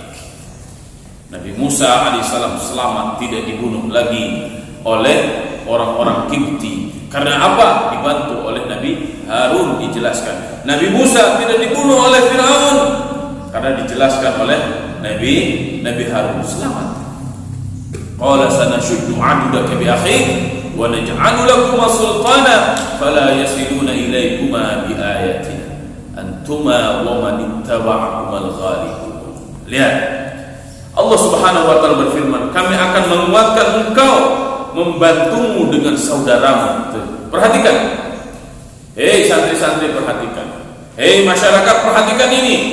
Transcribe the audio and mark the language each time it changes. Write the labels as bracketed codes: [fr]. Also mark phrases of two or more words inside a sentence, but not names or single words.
[id] Nabi Musa alaihissalam selamat, tidak dibunuh lagi oleh orang-orang Kipti. Karena apa? Dibantu oleh Nabi Harun. Dijelaskan Nabi Musa tidak dibunuh oleh Firaun karena dijelaskan oleh Nabi Harun, selamat. [ar] قال سنشد عضدك بأخيك ونجعل لكما سلطانا فلا يصلون إليكما بآياتنا أنتما ومن اتبعكما الغالبون. [id] Lihat, Allah [ar] سبحانه وتعالى [id] berfirman, kami akan menguatkan engkau, membantumu dengan saudaramu. Perhatikan, hei santri-santri, perhatikan, hei masyarakat, perhatikan ini.